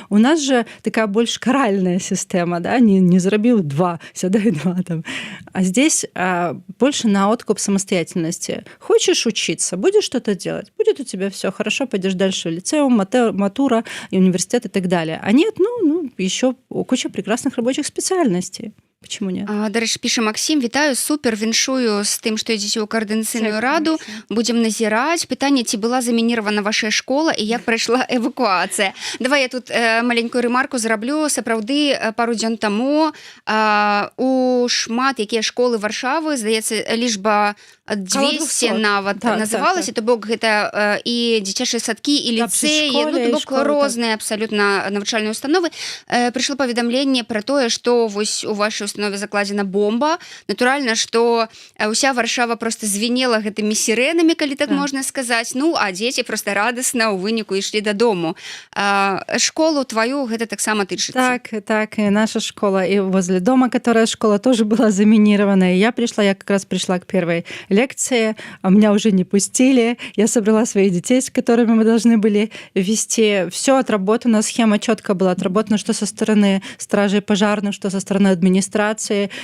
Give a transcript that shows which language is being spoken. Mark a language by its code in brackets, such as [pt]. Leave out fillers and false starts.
[ru] У нас же такая больше каральная система, да, не заробил 2, сядай 2 там. А здесь больше на откуп самостоятельности. Хочешь учиться, будешь что-то делать, будет у тебя все хорошо, пойдешь дальше в лицеум, матура, и университет и так далее. А нет, еще куча прекрасных рабочих специальностей. Почему нет? [be] Дарэчы, піша Максім: вітаю, супер, віншую з тым, што ідзеце ў каардынацыйную раду, будзем назіраць. Пытанне: ці была замініравана ваша школа і як прайшла эвакуацыя? Давай я тут маленькую рэмарку зраблю. Сапраўды, пару дзён таму у шмат якія школы Варшавы, здаецца, лічба 200 нават называлася, то бок гэта і дзіцячыя садкі, і ліцэі, то бок розныя абсалютна навучальныя установы. Прыйшло паведамленне пра тое, што вось у вашай установе закладзена бомба. Натуральна, што ўся Варшава [ru] просто звенела [be] гэтымі сірэнамі, калі так можна сказаць. А дзеці просто радасна ў выніку ішлі дадому. Школу твою гэта таксама тычыцца. [ru] Так, и наша школа, и возле дома, которая школа, тоже была заминирована. И я как раз пришла к первой лекции, а меня уже не пустили. Я собрала своих детей, с которыми мы должны были вести. Все отработано, схема четко была отработана, что со стороны стражей пожарных, что со стороны администрации.